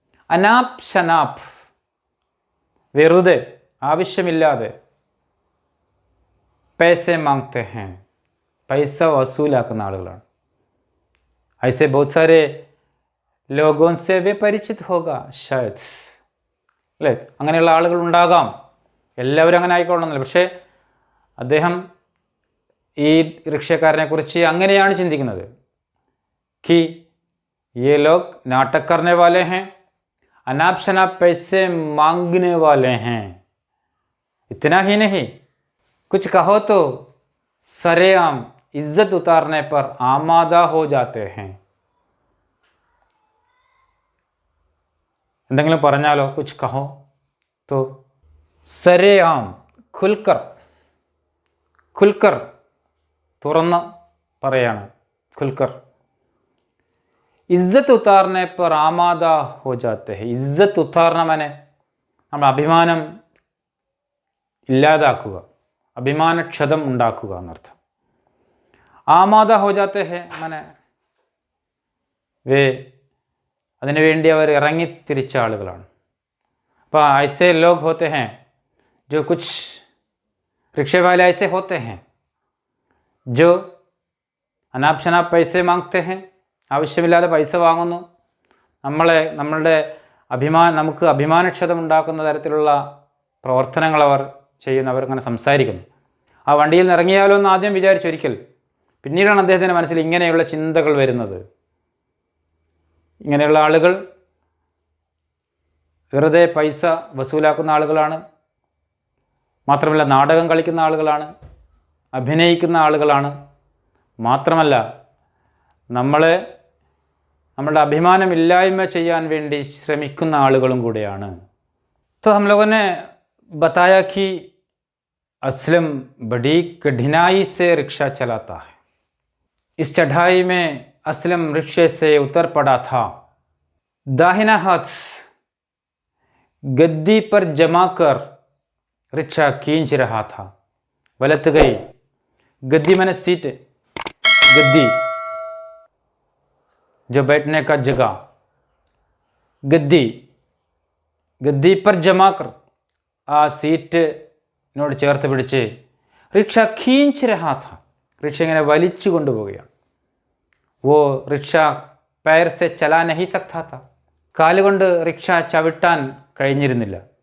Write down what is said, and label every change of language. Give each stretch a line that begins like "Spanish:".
Hindi: अनाप शनाप,
Malayalam: വെറുതെ ആവശ്യമില്ലാതെ
Hindi: पैसे मांगते हैं, पैसा वसूलाക്കുന്ന
Malayalam: ആളുകളാണ്.
Hindi: ऐसे बहुत सारे लोगों से वे परिचित होगा शायद,
Malayalam: അല്ലേ? അങ്ങനെയുള്ള ആളുകൾ ഉണ്ടാകാം. എല്ലാവരും അങ്ങനെ ആയിക്കൊള്ളണമെന്നില്ല. പക്ഷേ അദ്ദേഹം ഈ റിക്ഷക്കാരനെ കുറിച്ച് അങ്ങനെയാണ് ചിന്തിക്കുന്നത്.
Hindi: कि ये लोग नाटक करने वाले हैं, अनाप शनाप पैसे मांगने वाले हैं. इतना ही नहीं, कुछ कहो तो सरेआम इज्जत उतारने पर आमादा हो जाते हैं.
Malayalam: എന്തെങ്കിലും പറഞ്ഞാലോ,
Hindi: कुछ कहो तो सरेआम, खुलकर, खुलकर
Malayalam: തുറന്ന് പറയാണ്,
Hindi: खुलकर. इज्जत उतारने पर आमादा हो जाते हैं. इज्जत उतारना माने
Malayalam: നമ്മൾ അഭിമാനം ഇല്ലാതാക്കുക, അഭിമാനക്ഷതം ഉണ്ടാക്കുക എന്നർത്ഥം.
Hindi: ആമാദ ഹോ ജാത്തെ ഹെ മാനെ വേ,
Malayalam: അതിനുവേണ്ടി അവർ ഇറങ്ങിത്തിരിച്ച ആളുകളാണ്. അപ്പോൾ
Hindi: ऐसे लोग होते हैं जो कुछ रिक्शे वाले ऐसे होते हैं जो अनाप शनाप पैसे मांगते हैं.
Malayalam: ആവശ്യമില്ലാതെ പൈസ വാങ്ങുന്നു. നമ്മളുടെ നമുക്ക് അഭിമാനക്ഷതം ഉണ്ടാക്കുന്ന തരത്തിലുള്ള പ്രവർത്തനങ്ങൾ അവർ ചെയ്യുന്നു, അവരിങ്ങനെ സംസാരിക്കുന്നു. ആ വണ്ടിയിൽ നിന്ന് ഇറങ്ങിയാലോ എന്ന് ആദ്യം വിചാരിച്ചൊരിക്കൽ, പിന്നീടാണ് അദ്ദേഹത്തിൻ്റെ മനസ്സിൽ ഇങ്ങനെയുള്ള ചിന്തകൾ വരുന്നത്. ഇങ്ങനെയുള്ള ആളുകൾ വെറുതെ പൈസ വസൂലാക്കുന്ന ആളുകളാണ്. മാത്രമല്ല നാടകം കളിക്കുന്ന ആളുകളാണ്, അഭിനയിക്കുന്ന ആളുകളാണ്. മാത്രമല്ല നമ്മളുടെ അഭിമാനമില്ലായ്മ ചെയ്യാൻ വേണ്ടി ശ്രമിക്കുന്ന ആളുകളും കൂടെയാണ്.
Hindi: तो हम लोगों ने बताया कि असलम बड़ी कठिनाई से रिक्शा चलाता है. इस चढ़ाई में असलम रिक्शे से उतर पड़ा था. दाहिना हाथ गद्दी पर जमा कर रिक्शा खींच रहा था. वलत गई. गद्दी मैंने सीट, गद्दी जो बैठने का जगह, गद्दी, गद्दी पर जमा कर,
Malayalam: ആ സീറ്റിനോട് ചേർത്ത് പിടിച്ച് റിക്ഷ
Hindi: खींच रहा था.
Malayalam: റിക്ഷ ഇങ്ങനെ വലിച്ചു കൊണ്ടുപോവുകയാണ്.
Hindi: वो रिक्शा पैर से चला नहीं सकता था.
Malayalam: കാലുകൊണ്ട് റിക്ഷ ചവിട്ടാൻ കഴിഞ്ഞിരുന്നില്ല.